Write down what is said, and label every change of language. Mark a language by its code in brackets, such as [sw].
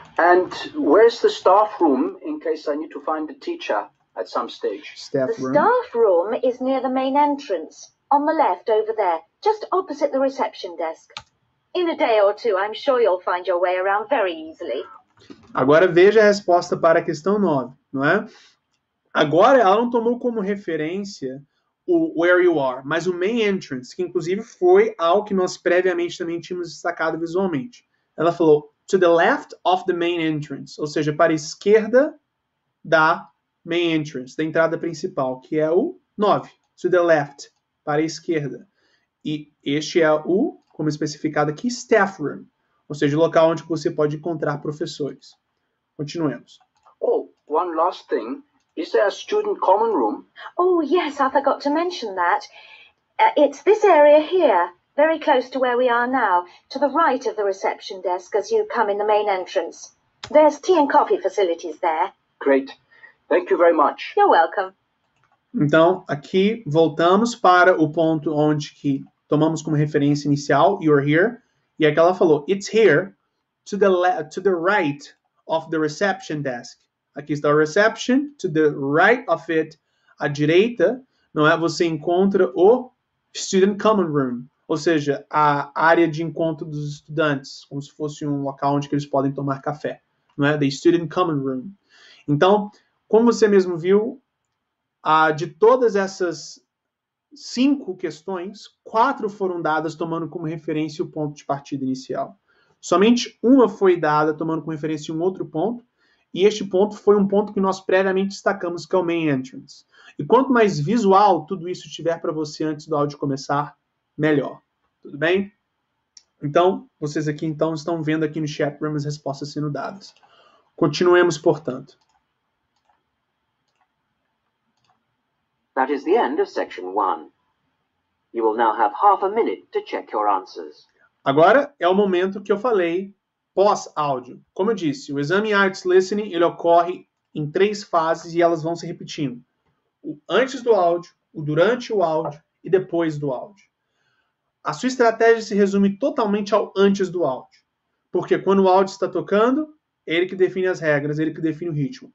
[en] And where's the staff room in case I need to find a teacher at some stage? The staff room is near the main entrance, on the left over there, just opposite the reception desk. In a day or two, I'm sure you'll find your way around very easily. [pt] Agora veja a resposta para a questão 9, não é? Agora ela não tomou como referência o [en] where you are, [pt] mas o main entrance, que inclusive foi algo que nós previamente também tínhamos destacado visualmente. Ela falou [en] to the left of the main entrance, [pt] ou seja, para a esquerda da main entrance, da entrada principal, que é o 9, [en] to the left, [pt] para a esquerda. E este é o, como especificado aqui, staff room, ou seja, o local onde você pode encontrar professores. Continuemos. [en] Oh, one last thing. Is there a student common room? Oh, yes, I forgot to mention that. It's this area here, very close to where we are now, to the right of the reception desk as you come in the main entrance. There's tea and coffee facilities there. Great. Thank you very much. You're welcome. [pt] Então, aqui voltamos para o ponto onde que tomamos como referência inicial, [en] you're here, [pt] e aqui ela falou, [en] it's here, to the right of the reception desk. [pt] Aqui está o reception, [en] to the right of it, [pt] à direita, não é? Você encontra o student common room, ou seja, a área de encontro dos estudantes, como se fosse um local onde eles podem tomar café, não é? [en] The student common room. [pt] Então, como você mesmo viu, de todas essas 5 questões, 4 foram dadas tomando como referência o ponto de partida inicial. Somente uma foi dada tomando como referência um outro ponto, e este ponto foi um ponto que nós previamente destacamos, que é o main entrance. E quanto mais visual tudo isso tiver para você antes do áudio começar, melhor. Tudo bem? Então, vocês aqui então estão vendo aqui no chat room as respostas sendo dadas. Continuemos, portanto. [en] That is the end of section 1. You will now have half a minute to check your answers. [pt] Agora é o momento que eu falei pós-áudio. Como eu disse, o exame IELTS Listening ele ocorre em 3 fases e elas vão se repetindo. O antes do áudio, o durante o áudio e depois do áudio. A sua estratégia se resume totalmente ao antes do áudio. Porque quando o áudio está tocando, ele que define as regras, ele que define o ritmo.